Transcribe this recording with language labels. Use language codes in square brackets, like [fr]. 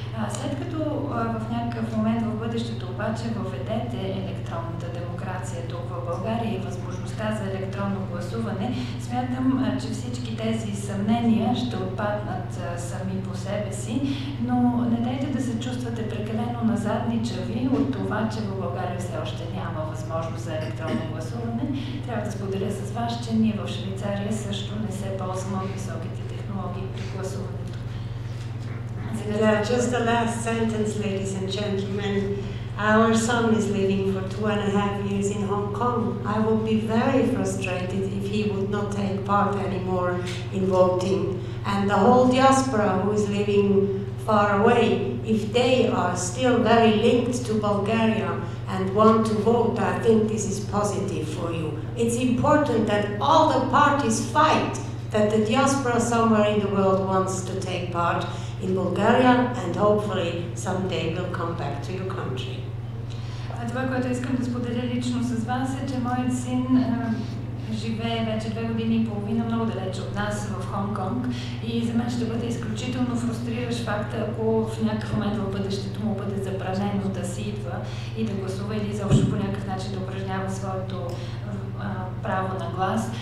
[bg] След като в някакъв момент в бъдещето обаче въведете електронната демокрация тук в България и възможността за електронно гласуване, смятам, че всички тези съмнения ще отпаднат сами по себе си, но не дайте да се чувствате прекалено назадничави от това, че в България все още няма възможност за електронно гласуване. Трябва да споделя с вас, че ние в Швейцария също не се ползваме от високите технологии при гласуването. [en] Just the last sentence, ladies and gentlemen. Our son is living for 2.5 years in Hong Kong. I would be very frustrated if he would not take part anymore in voting. And the whole diaspora who is living far away, if they are still very linked to Bulgaria and want to vote, I think this is positive for you. It's important that all the parties fight that the diaspora somewhere in the world wants to take part in Bulgaria, and hopefully someday will come back to your country. [bg] Това, което искам да споделя лично с вас, е, че моят син живее вече 2 години и половина много далече от нас в Хонг-Конг и за мен ще бъде изключително фрустриращ факта, ако в някакъв момент в бъдещето му бъде забранено да си идва и да гласува или изобщо по някакъв начин да упражнява своето право на глас.